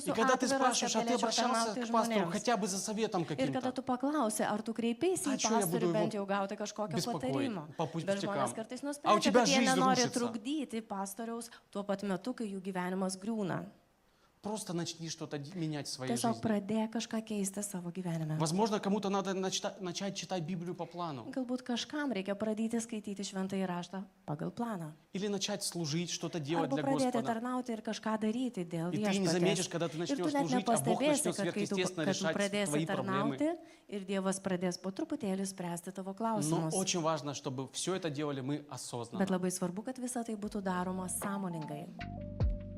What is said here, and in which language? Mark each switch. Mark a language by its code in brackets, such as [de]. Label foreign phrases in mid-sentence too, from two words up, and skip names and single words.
[ru] И [lt] esu [ru] когда ты [lt] atviras, kad [ru] спрашиваешь, а ты [lt] galėčiau [ru] обращался [lt] tarnauti [ru] к пастору [lt] žmonėms. [ru] хотя бы за советом [lt] Ir kada [ru] каким-то? [lt] tu paklausi, ar tu kreipėsi [ru] А [lt] į [ru] чё я [lt] pastorių [ru] буду [lt] bent [ru] его [lt] jau gauti kažkokio [ru] беспокоить [lt] patarimo. [ru] по [lt] Bet [ru] пустякам? [lt] žmonės kartais [ru] А у [lt] nusprendžia, [ru] тебя [lt] kad jie [ru] жизнь [lt] nenori [ru] рушится. [lt] trukdyti pastoriaus tuo pat metu, kai jų gyvenimas griūna. [ru] Просто начни что-то менять в своей [lt] Tiesiog [ru] жизни. [lt] pradėk kažką keisti savo gyvenime. [ru] Возможно, кому-то надо начать читать Библию по плану. [lt] Galbūt kažkam reikia pradėti skaityti šventąjį raštą pagal planą. [ru] Или начать служить, что-то делать [lt] Arba [ru] для [lt] pradėti [ru] Господа. [lt] tarnauti ir kažką daryti dėl [ru] И ты не заметишь, [lt] viešpaties. [ru] когда ты [lt] Ir tu [ru] начнешь [lt] net [ru] служить, а Бог [lt] nepastebėsi, [ru] начнет [lt] kad kai tu [ru] сверхъестественно решать [lt] pradėsi [ru] твои проблемы. [lt] tarnauti ir Dievas pradės po truputėlį spręsti tavo [ru] Но [lt] klausimus. [ru] очень важно, чтобы все это делали мы [lt] Bet [ru] осознанно. [lt] labai svarbu, kad visa tai būtų daroma sąmoningai.